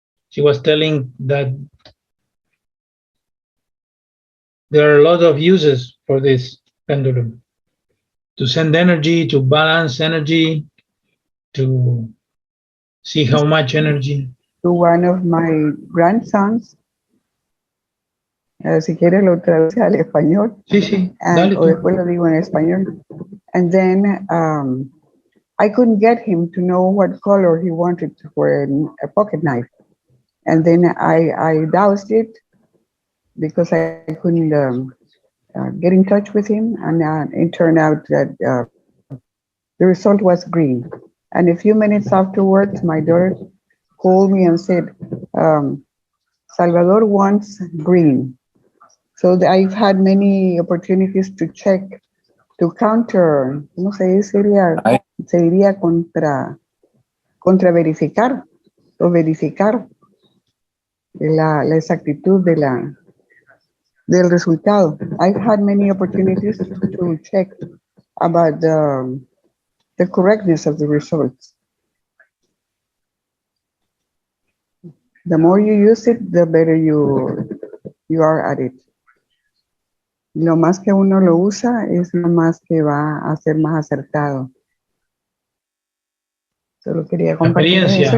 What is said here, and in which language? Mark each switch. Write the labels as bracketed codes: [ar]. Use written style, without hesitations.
[en] She was telling that there are a lot of uses for this pendulum. To send energy, to balance energy, to see how much energy. To one of my grandsons. [es] Si quieres lo traduce al español. Sí, sí. O después lo digo en español. [en] And then I couldn't get him to know what color he wanted for a pocket knife. And then I doused it because I couldn't get in touch with him. And it turned out that the result was green. And a few minutes afterwards, my daughter called me and said, Salvador wants green. So I've had many opportunities to check, to counter, [es] ¿cómo se diría? Se diría contra verificar o verificar la exactitud del resultado. [en] I've had many opportunities to check about the correctness of the results. The more you use it, the better you are at it. [es] Lo más que uno lo usa es lo más que va a ser más acertado. Solo quería compartir eso.